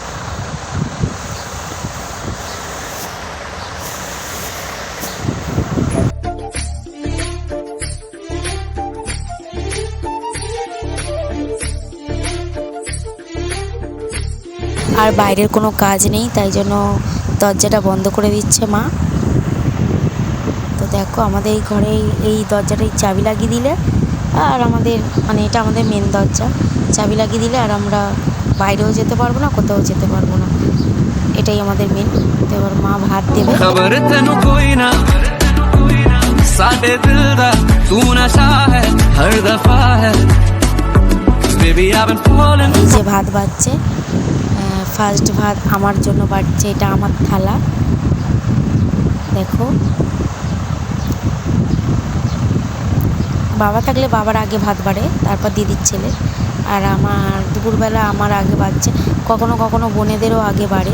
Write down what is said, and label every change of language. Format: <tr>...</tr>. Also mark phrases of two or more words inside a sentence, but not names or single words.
<bn>আর বাইরের কোনো কাজ নেই, তাই জন্য দরজাটা বন্ধ করে দিচ্ছে মা। তো দেখো আমাদের এই ঘরে এই দরজাটাই চাবি লাগিয়ে দিলে, আর আমাদের মানে এটা আমাদের মেন দরজা, চাবি লাগিয়ে দিলে আর আমরা বাইরেও যেতে পারবো না, কোথাও যেতে পারবো না, এটাই আমাদের মেন। তো এবার মা ভাত দেবে।</bn> <pa>ਖ਼ਬਰ ਤੈਨੂੰ ਕੋਈ ਨਾ ਸਾਡੇ ਦਿਲ ਦਾ ਤੂੰ ਨਸ਼ਾ ਹੈ ਹਰ ਦਫ਼ਾ ਹੈ</pa> <en>baby I been falling.</en> <bn>এই যে ভাত বাড়ছে, ফার্স্ট ভাত আমার জন্য বাড়ছে, এটা আমার থালা। দেখো বাবা থাকলে বাবার আগে ভাত বাড়ে, তারপর দিদির ছেলে, আর আমার দুপুরবেলা আমার আগে বাড়ছে, কখনো কখনো বোনেদেরও আগে বাড়ে।</bn>